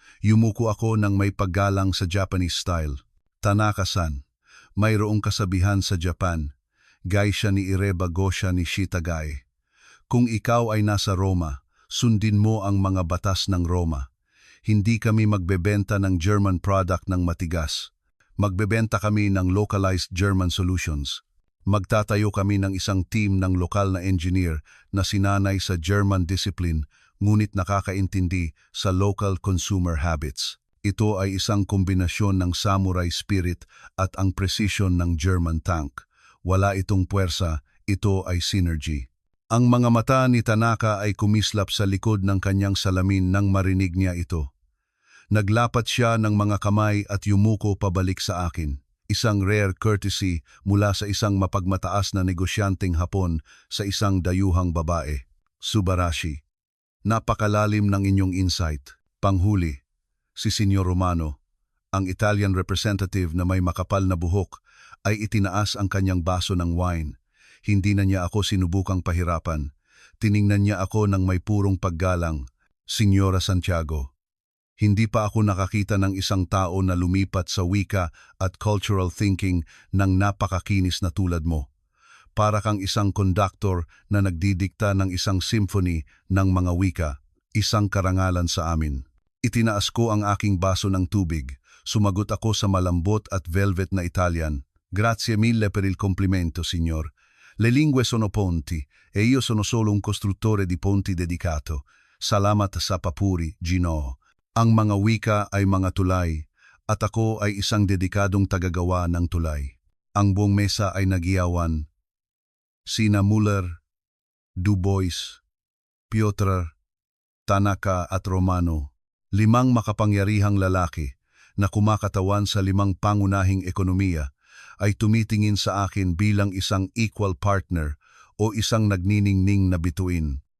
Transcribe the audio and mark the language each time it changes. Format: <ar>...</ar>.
<tl>Yumuko ako ng may paggalang sa Japanese style. Tanaka-san, mayroong kasabihan sa Japan,</tl> <ja>Gaisha ni Ireba Gosha ni Shitagai.</ja> <tl>Kung ikaw ay nasa Roma, sundin mo ang mga batas ng Roma. Hindi kami magbebenta ng German product ng matigas. Magbebenta kami ng localized German solutions. Magtatayo kami ng isang team ng lokal na engineer na sinanay sa German discipline ngunit nakakaintindi sa local consumer habits. Ito ay isang kombinasyon ng samurai spirit at ang precision ng German tank. Wala itong puwersa, ito ay synergy. Ang mga mata ni Tanaka ay kumislap sa likod ng kanyang salamin nang marinig niya ito. Naglapat siya ng mga kamay at yumuko pabalik sa akin. Isang rare courtesy mula sa isang mapagmataas na negosyanteng Hapon sa isang dayuhang babae.</tl> <ja>Subarashi.</ja> <tl>Napakalalim ng inyong insight. Panghuli, si Senyor Romano, ang Italian representative na may makapal na buhok, ay itinaas ang kanyang baso ng wine. Hindi na niya ako sinubukang pahirapan. Tiningnan niya ako ng may purong paggalang. Senyora Santiago, hindi pa ako nakakita ng isang tao na lumipat sa wika at cultural thinking ng napakakinis na tulad mo. Para kang isang conductor na nagdidikta ng isang symphony ng mga wika, isang karangalan sa amin. Itinaas ko ang aking baso ng tubig. Sumagot ako sa malambot at velvet na Italian.</tl> <it>Grazie mille per il complimento, signor. Le lingue sono ponti, e io sono solo un costruttore di ponti dedicato.</it> <tl>Salamat sa papuri, Ginoo. Ang mga wika ay mga tulay, at ako ay isang dedikadong tagagawa ng tulay. Ang buong mesa ay nagiyawan. Sina Muller, Dubois, Piotr, Tanaka at Romano, 5 makapangyarihang lalaki na kumakatawan sa 5 pangunahing ekonomiya, ay tumitingin sa akin bilang isang equal partner o isang nagniningning na bituin.</tl>